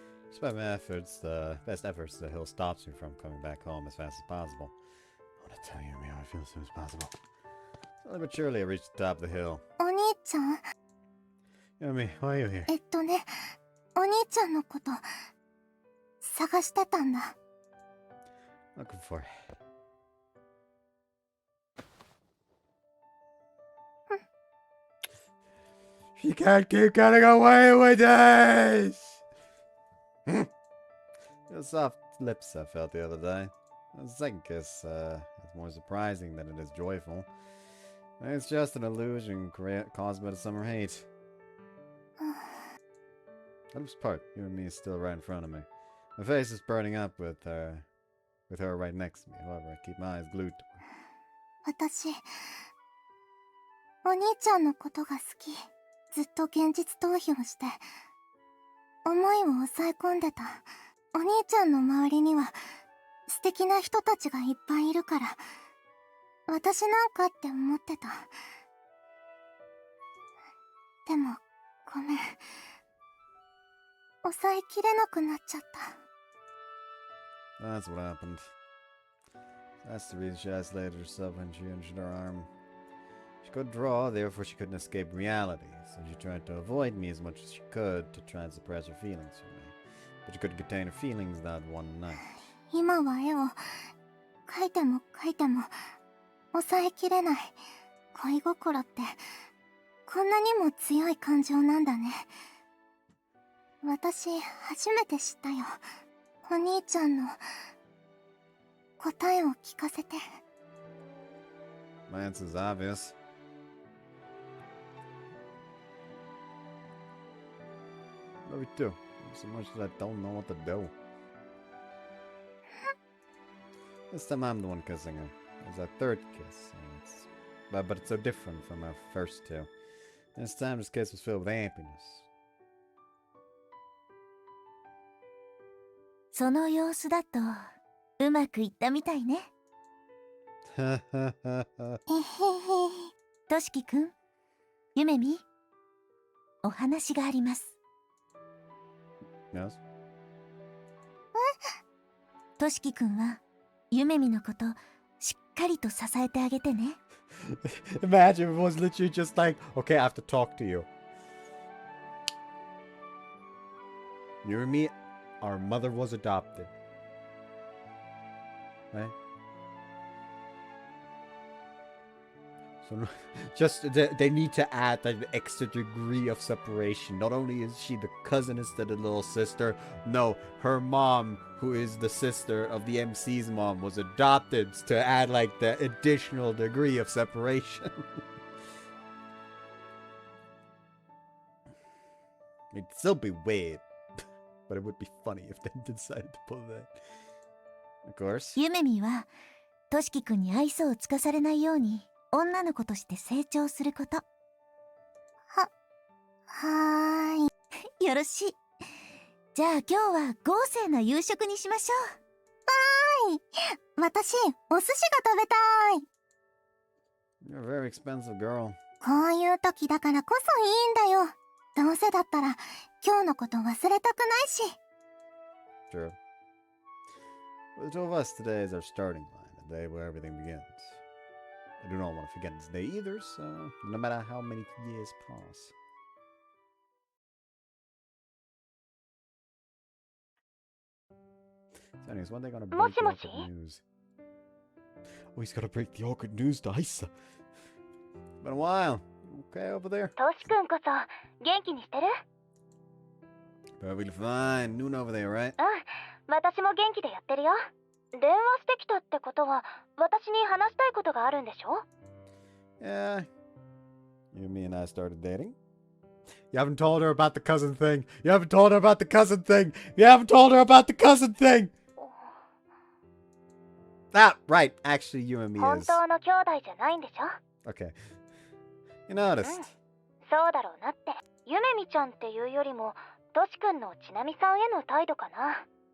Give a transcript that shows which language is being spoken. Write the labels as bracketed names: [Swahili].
[English] Despite my efforts, the best efforts, the hill stops me from coming back home as fast as possible. I want to tell you how I feel as soon as possible. Slowly but surely I reached the top of the hill. [Japanese] お兄ちゃん [English] Yumi, why are you here? [Japanese] お兄ちゃんのこと探してたんだ。 [English] Looking for. You can't keep getting away with this! The soft lips I felt the other day. The second kiss is more surprising than it is joyful. It's just an illusion caused by the summer heat. That part, you and me is still right in front of me. My face is burning up with her right next to me. However, I keep my eyes glued to her. [Japanese] 私お兄ちゃんのことが好き。ずっと現実逃避をして思いを抑え込んでた。お兄ちゃんの周りには素敵な人たちがいっぱいいるから私なんかって思ってた。でもごめん、抑えきれなくなっちゃった。 [English] That's what happened. That's the reason she isolated herself when she injured her arm. She couldn't draw, therefore she couldn't escape reality, so she tried to avoid me as much as she could to try and suppress her feelings for me. But she couldn't contain her feelings that one night. [Japanese] 今は絵を描いても描いても抑えきれない。恋心ってこんなにも強い感情なんだね。私初めて知ったよ。お兄ちゃんの答えを聞かせて。 [English] My answer is obvious. Love you too. So much that I don't know what to do. This time I'm the one kissing her. It was our third kiss. But it's so different from our first two. This time this kiss was filled with happiness. [Japanese] その様子だとうまくいったみたいね。えへへ。としきくん、ゆめみ、お話があります。 [English] Yes? [Japanese] としきくんはゆめみのことしっかりと支えてあげてね。 [English] Imagine if it was literally just like, okay, I have to talk to you. You and me, our mother was adopted. Right? So just they need to add an extra degree of separation. Not only is she the cousin instead of the little sister, no, her mom, who is the sister of the MC's mom, was adopted to add like the additional degree of separation. It'd still be weird, but it would be funny if they decided to pull that. Of course. [Japanese] ゆめみはとしきくんに愛想をつかされないように女の子として成長すること。はーい。よろしい。じゃあ今日は豪勢な夕食にしましょはーい。私お寿司が食べたい。 [English] You're a very expensive girl. [Japanese] こういう時だからこそいいんだよ。どうせだったら今日のこと忘れたくないし。 [English] True. For the two of us, today is our starting line, the day where everything begins. I do not want to forget this day either, so no matter how many years pass. So anyways, when they gonna break the awkward news? Oh, he's gotta break the awkward news to Isa. Been a while. Okay over there? [Japanese] トシ君こそ元気にしてる？ [English] Perfectly fine. Noon over there, right? [Japanese] 私も元気でやってるよ。電話してきたってことは私に話したいことがあるんでしょ？ [English] Yeah. You, me, and I started dating. You haven't told her about the cousin thing. You haven't told her about the cousin thing. You haven't told her about the cousin thing. Ah, right. Actually, you and me [Japanese] 本 [English] is... [Japanese] 当の兄弟じゃないんでしょ？ [English] Okay. You noticed. [Japanese] そうだろうなって。ゆめみちゃんっていうよりもトシ君のちなみさんへの態度かな。